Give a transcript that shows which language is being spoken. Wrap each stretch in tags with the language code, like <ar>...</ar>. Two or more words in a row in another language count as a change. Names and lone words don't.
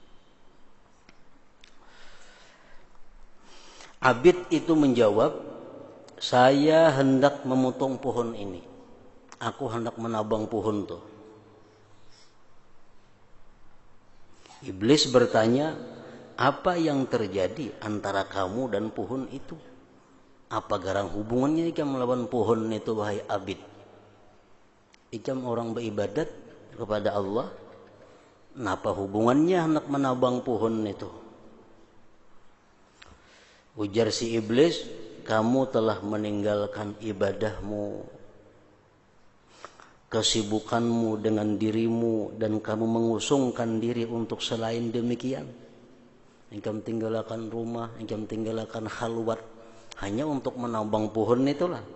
<id>Abid itu menjawab, saya hendak memotong pohon ini. Aku hendak menabang pohon itu. Iblis bertanya, apa yang terjadi antara kamu dan pohon itu?</id> <bjn>Apa garang hubungannya ikam melawan pohon itu wahai abid? Ikam orang beribadat kepada Allah. Napa hubungannya hendak menabang pohon itu?</bjn> <id>Ujar si iblis, kamu telah meninggalkan ibadahmu, kesibukanmu dengan dirimu, dan kamu mengusungkan diri untuk selain demikian. Engkau tinggalkan rumah, engkau tinggalkan khalwat hanya untuk menabang pohon itulah.</id>